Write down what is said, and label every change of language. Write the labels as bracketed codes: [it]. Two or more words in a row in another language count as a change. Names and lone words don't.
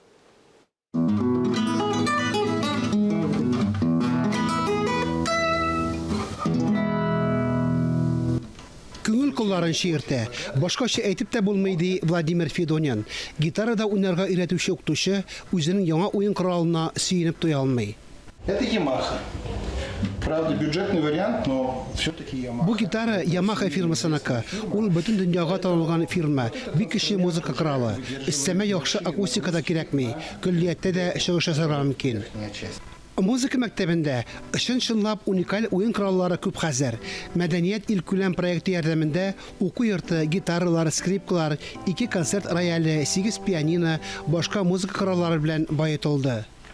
[tt] Күңел кулларын шиертә. Башкача әйтеп тә булмый Владимир Федонян. Гитарада уйнарга өйрәтүче укытучы үзенең яңа уен коралына сөенеп туя алмый. [ru] Это Yamaha. Правда, бюджетный вариант, но все-таки Yamaha. [tt] Бу гитара Yamaha фирмасыныкы. Ул бөтен дөньяга танылган фирма. Бик кече музыка коралы. Өстәмә яхшы акустикада кирәкми. Көллияттә дә чыгыш ясарга мөмкин. Музыка мәктәбендә чынлап уникаль уен кораллары күп хәзер. Мәдәният илкүләм проекты ярдәмендә уку йорты, гитаралар, скрипкалар, 2 концерт рояле, 8 пианино, башка музыка кораллары белән баетылды.